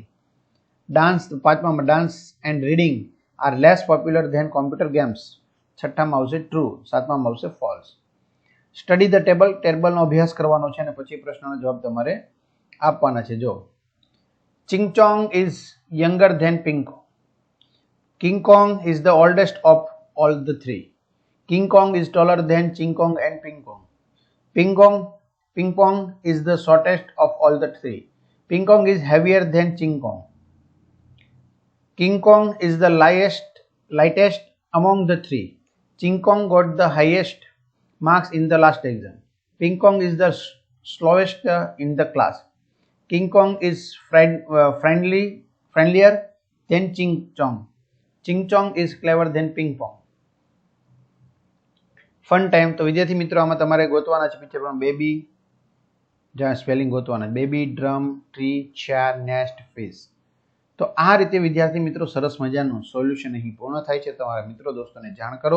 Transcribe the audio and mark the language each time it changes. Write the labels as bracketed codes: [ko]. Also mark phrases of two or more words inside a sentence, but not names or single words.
[en] પાંચમામાં dance and reading are less popular than computer games. [gu] છઠ્ઠામાં આવશે ટ્રુ. સાતમામાં આવશે ફોલ્સ. [en] study the table. [gu] ટેબલનો અભ્યાસ કરવાનો છે અને પછી પ્રશ્નનો જવાબ તમારે આપવાના છે. [en] જો ચિંગચોંગ is younger than પિંગકોંગ. King Kong is the oldest of all the three. King Kong is taller than Ching Kong and Ping Kong. Ping Pong is the shortest of all the three. Ping Kong is heavier than Ching Kong. King Kong is the lightest among the three. Ching Kong got the highest marks in the last exam. Ping Kong is the slowest in the class. King Kong is friendlier than Ching Chong. Ching Chong is clever than Ping Pong. fun time. [gu] તો વિદ્યાર્થી મિત્રો આમાં તમારે ગોતવાના છે પિક્ચર પણ બેબી, જ્યાં સ્પેલિંગ ગોતવાના બેબી, ડ્રમ, ટ્રી, ચેર, નેસ્ટ, ફિશ. તો આ રીતે વિદ્યાર્થી મિત્રો સરસ મજાનું સોલ્યુશન અહીં પૂર્ણ થાય છે. તમારા મિત્રો દોસ્તોને જાણ કરો.